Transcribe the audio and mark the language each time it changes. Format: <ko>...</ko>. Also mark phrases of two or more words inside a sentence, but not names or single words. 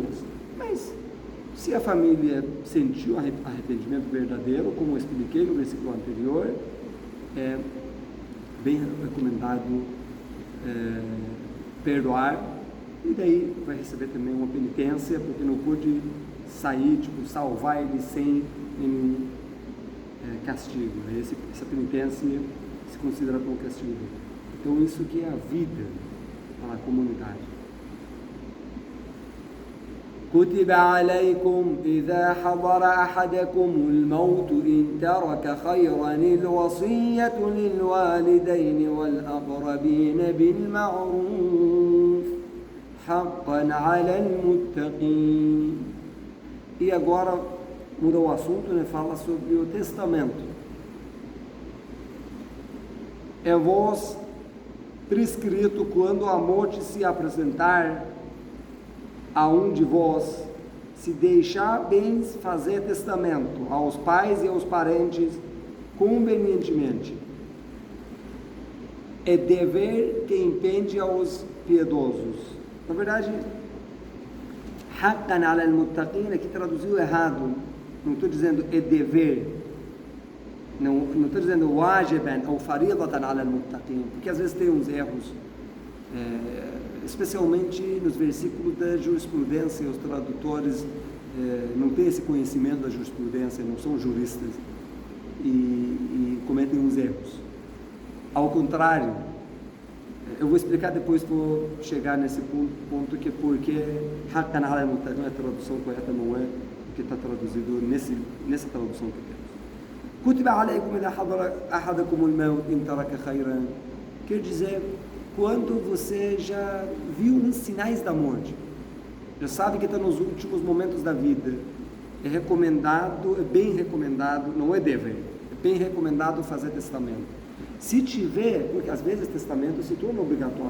<pt>Mas se a família sentiu arrependimento verdadeiro, como eu expliquei no versículo anterior, é bem recomendado perdoar, e daí vai receber também uma penitência, porque não pôde sair, salvar ele sem nenhum castigo. Essa penitência se considera como castigo. Então isso que é a vida para a comunidade.</pt> <ar>كتب عليكم إذا حضر أحدكم الموت إن ترك خيرا الوصية للوالدين والأقربين بالمعروف حقا على المتقين.</ar> <pt>E agora muda o assunto, né? Fala sobre o testamento. É vos prescrito quando a morte se apresentar a um de vós, se deixar bens fazer testamento aos pais e aos parentes convenientemente. É dever que impende aos piedosos. Na verdade,</pt> <ar>حقا على المتقين</ar> <pt>aqui traduziu errado. Não estou dizendo é dever, não estou dizendo wajiban ou</pt> <ar>فريضة على المتقين,</ar> <pt>porque às vezes tem uns erros, especialmente nos versículos da jurisprudência. Os tradutores não têm esse conhecimento da jurisprudência, não são juristas e cometem uns erros. Ao contrário, eu vou explicar depois, vou chegar nesse ponto que porque</pt> <ar>حقا على المتقين,</ar> <pt>a tradução correta não é o que está traduzido nessa tradução que temos.</pt> <ar>كتب عليكم إذا حضر أحدكم الموت إن ترك خيرا,</ar> <pt>quer dizer, quando você já viu os sinais da morte, já sabe que está nos últimos momentos da vida, é recomendado, é bem recomendado, não é dever, é bem recomendado fazer testamento. Se tiver, porque às vezes testamento se torna obrigatório.</pt>